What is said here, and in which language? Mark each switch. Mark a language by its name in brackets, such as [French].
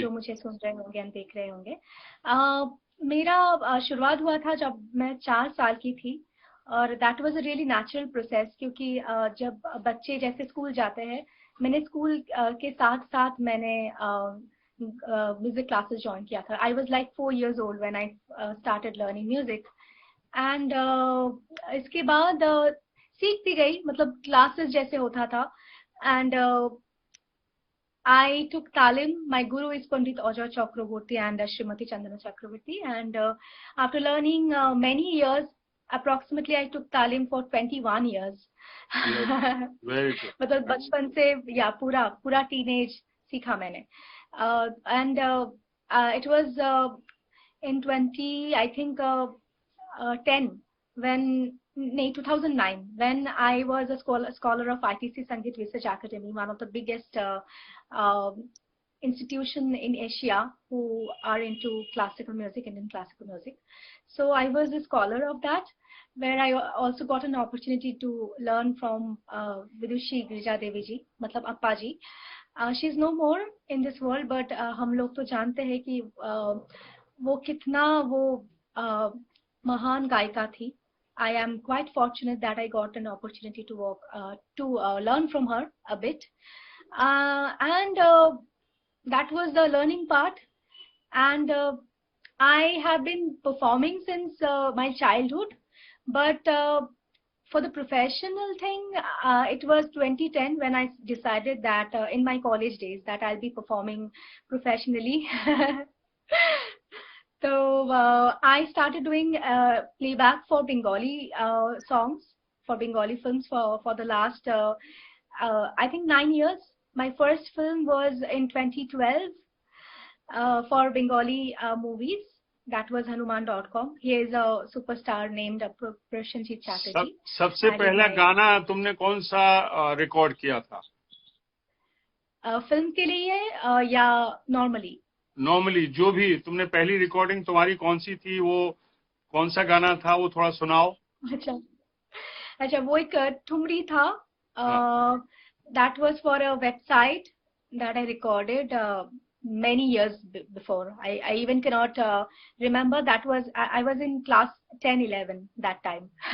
[Hindi] जो मुझे सुन रहे होंगे और देख रहे होंगे। मेरा शुरुआत हुआ था जब मैं 4 साल की थी, और [English] that was a really natural process, [Hindi] क्योंकि जब बच्चे जैसे स्कूल जाते हैं, मैंने स्कूल के साथ साथ मैंने म्यूजिक क्लासेस ज्वाइन किया था। [English] I was like 4 years old when I started learning music, and [Hindi] इसके बाद सीखती गई, मतलब क्लासेस जैसे होता था। [English] And I took talim. My guru is Pandit Ajoy Chakraborty and Srimati Chandana Chakraborty. And after learning many years, approximately I took तालीम for 21 years. Very good. [Hindi] मतलब बचपन से या पूरा टीनेज सीखा मैंने. [English] And it was in 20 I think 10 when 2009 when I was a scholar of ITC Sangeet Research Academy, one of the biggest institution in Asia who are into classical music, Indian classical music. So I was a scholar of that, where I also got an opportunity to learn from Vidushi Girija Devi ji, मतलब Appa ji. She is no more in this world, but [Hindi] हम लोग तो जानते हैं कि वो कितना वो महान गायिका थी. [English] I am quite fortunate that I got an opportunity to learn from her a bit, and that was the learning part. And I have been performing since my childhood, but for the professional thing, it was 2010 when I decided that in my college days that I'll be performing professionally. So I started doing playback for Bengali songs, for Bengali films for the last I think 9 years. My first film was in 2012 for Bengali movies. That was Hanuman.com. He is a superstar named Prashanjit Chatterjee. [Hindi] सबसे पहला गाना तुमने कौन सा record किया था? Film के लिए या नॉर्मली? नॉर्मली जो भी. तुमने पहली रिकॉर्डिंग तुम्हारी कौन सी थी, वो कौन सा गाना था, वो थोड़ा सुनाओ. अच्छा वो एक ठुमरी था. [English] That was for a website that I recorded many years before. I even cannot remember. That was I was in class 10-11 that time.